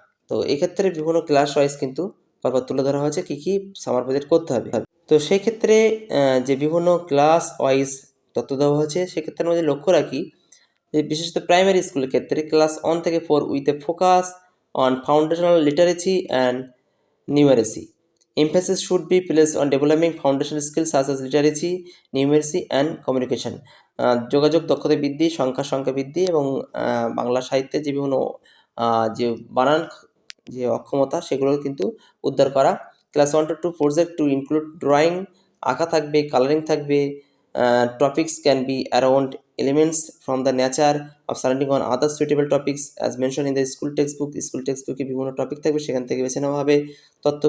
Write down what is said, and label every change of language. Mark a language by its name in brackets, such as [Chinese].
[Bangla] তো এক্ষেত্রে বিভিন্ন ক্লাস ওয়াইজ কিন্তু পরপর তুলে ধরা হয়েছে কী কী সামার প্রজেক্ট করতে হবে। তো সেই ক্ষেত্রে যে বিভিন্ন ক্লাস ওয়াইজ তথ্য দেওয়া হয়েছে সেক্ষেত্রে আমাদের লক্ষ্য রাখি যে বিশেষত প্রাইমারি স্কুলের ক্ষেত্রে ক্লাস 1 থেকে 4 [English] With a focus on foundational literacy and numeracy. Emphasis should be placed on developing foundational skills such as literacy, numeracy and communication। [Bangla] যোগাযোগ দক্ষতা বৃদ্ধি, সংখ্যা বৃদ্ধি এবং বাংলা সাহিত্যে যে বিভিন্ন যে বানান যে অক্ষমতা সেগুলো কিন্তু উদ্ধার করা। [English] class 1 to 2 project to include drawing, [Bangla] আঁকা থাকবে, [English] colouring থাকবে, topics can be around elements from the nature of surrounding on other suitable topics as mention in the school টেক্সটবুকে [Bangla] বিভিন্ন টপিক থাকবে, সেখান থেকে বেছে নেওয়া হবে তথ্য।